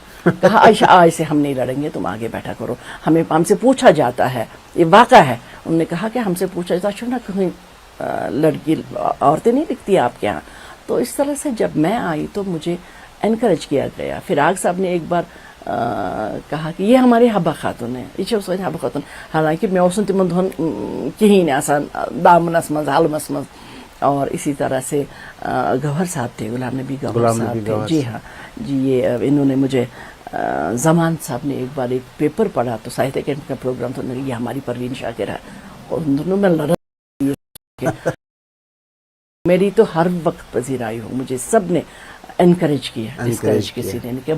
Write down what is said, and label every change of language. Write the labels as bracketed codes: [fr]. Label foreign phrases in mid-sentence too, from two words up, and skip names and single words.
[hi] कहा आयशा आज से हम नहीं लड़ेंगे, तुम आगे बैठा करो, हमसे पूछा जाता है, ये वाक़ा है। उन्होंने कहा कि हमसे पूछा जाता है ना, कहीं लड़की औरतें नहीं दिखती आपके यहाँ। तो इस तरह से जब मैं आई तो मुझे एनकरेज किया गया। फिराग साहब ने एक बार कहा कि ये हमारे हब्बा खातून है, ये हब्बा खातून, हालांकि मैं उस [ks] तिमन धोन कहीं आसान दामनस मज हालमस मज। [hi] और इसी तरह से गौहर साहब थे, गुलाम नबी गौहर साहब थे, जी हाँ जी, ये इन्होंने मुझे जमान साहब ने एक बार एक पेपर पढ़ा, तो साहित्य अकेडमी का प्रोग्राम था, ये हमारी परवीन शाकिर है, और उन दोनों में लड़ा मेरी तो हर वक्त पजीराई हो, मुझे सब ने एनकरेज किया, डिस्करेज किसी ने नहीं किया।